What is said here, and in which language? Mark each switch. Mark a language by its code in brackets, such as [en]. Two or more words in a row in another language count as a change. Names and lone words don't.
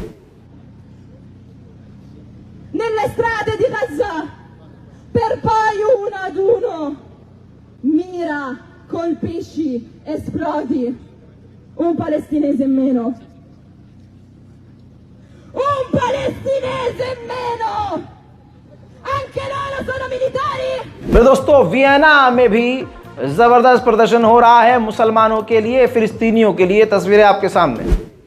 [it] Nelle strade di Gaza, per poi uno ad uno, mira, colpisci, esplodi, un palestinese in meno. Un palestinese in meno! Anche loro sono militari! [hi] मेरे दोस्तों, वियना में भी जबरदस्त प्रदर्शन हो रहा है मुसलमानों के लिए, फिलिस्तीनियों के लिए। तस्वीरें आपके सामने।